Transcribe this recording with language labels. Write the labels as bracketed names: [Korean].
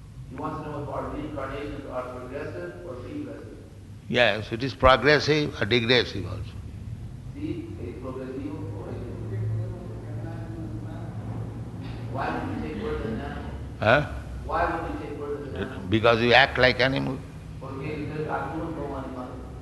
[English] You want to know if our reincarnations are progressive or regressive? Yes, it is progressive or digressive also. [Spanish] Sí, es progresivo o regresivo. [English] Why would we take birth as an animal? Huh? Why would we take birth as an animal? Because you act like animal. [Spanish] Porque ustedes actúan como animales.